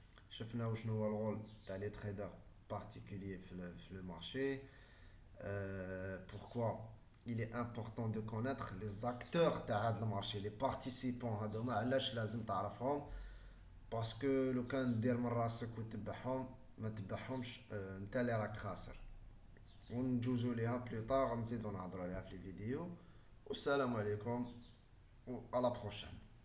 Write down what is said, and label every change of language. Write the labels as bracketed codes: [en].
[ar] شفنا وشنو هو الرول تاع لي تريدر بارتيكولير في لو مارشي. [fr] Pourquoi il est important de connaître les acteurs [ar] تاع هذا المارشي، [fr] les participants [ar] هذوما علاش لازم تعرفهم. باسكو لو كان دير من راسك وتبعهم ما تبعهمش، انت اللي راك خاسر. ونجوزو ليها بلو طار، نزيدو نهضرو عليها في الفيديو. والسلام عليكم و [fr] à la prochaine.